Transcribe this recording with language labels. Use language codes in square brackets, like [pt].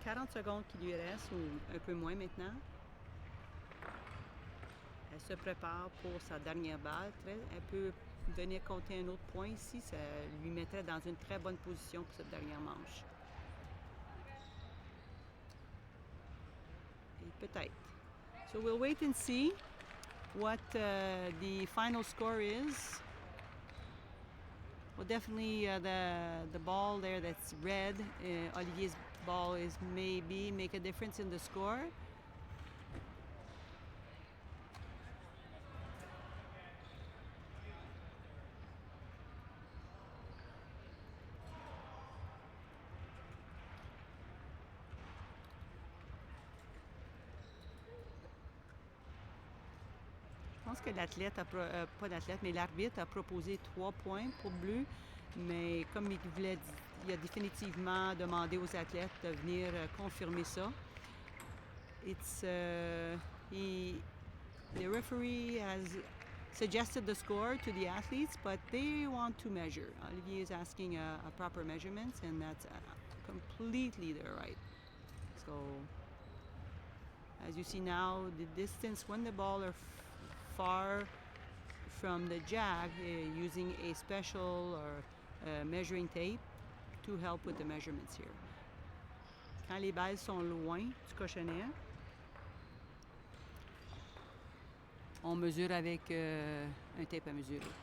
[fr] 40 secondes qui lui reste, ou un peu moins maintenant. Elle se prépare pour sa dernière balle. Elle peut venir compter un autre point ici. Ça lui mettrait dans une très bonne position pour cette dernière manche. Et peut-être. [en] So we'll wait and see what the final score is. Well, definitely the ball there that's red, Olivier's ball, is maybe make a difference in the score. [fr] Je pense que l'athlète, pas l'athlète, mais l'arbitre a proposé 3 points pour bleu, mais comme il a définitivement demandé aux athlètes de venir confirmer ça. [en] The referee has suggested the score to the athletes, but they want to measure. Olivier is asking a proper measurement, and that's completely their right. So, as you see now, the distance when the ball are far from the jack, using a special or measuring tape to help with the measurements here. [fr] Quand les balles sont loin du cochonnet, on mesure avec un tape à mesurer.